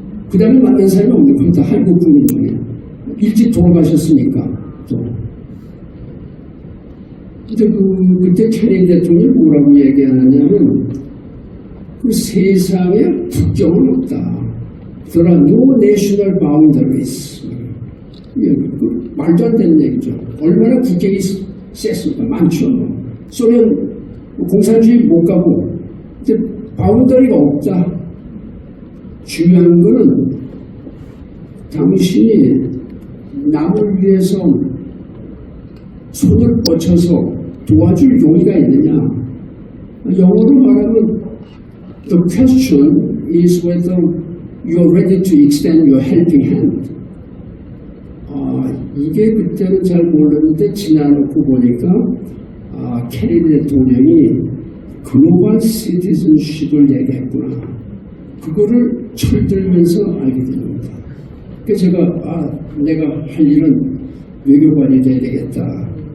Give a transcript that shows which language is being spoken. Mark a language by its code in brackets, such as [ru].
[ko] 그 다음에 만난 사람이 없는 것 같아요. 한국 국민 중에. 일찍 돌아가셨으니까. 또. 근데 그때 케네디 대통령이 뭐라고 얘기하느냐면 그 세상에 국경은 없다. [en] There are no national boundaries. [ko] 말도 안 되는 얘기죠. 얼마나 국경이 셌습니까? 많죠. 소련 공산주의 못 가고 근데 바운더리가 없다. 중요한 거는 당신이 남을 위해서 손을 뻗쳐서 도와줄 용의가 있느냐. 영어로 말하면 [en] The question is whether you are ready to extend your helping hand. [ko] 이게 그때는 잘 몰랐는데 지나놓고 보니까 케네디 대통령이 글로벌 시티즌십을 얘기했구나. 그거를 철들면서 알게 됩니다. 그래서 제가 내가 할 일은 외교관이 돼야 되겠다.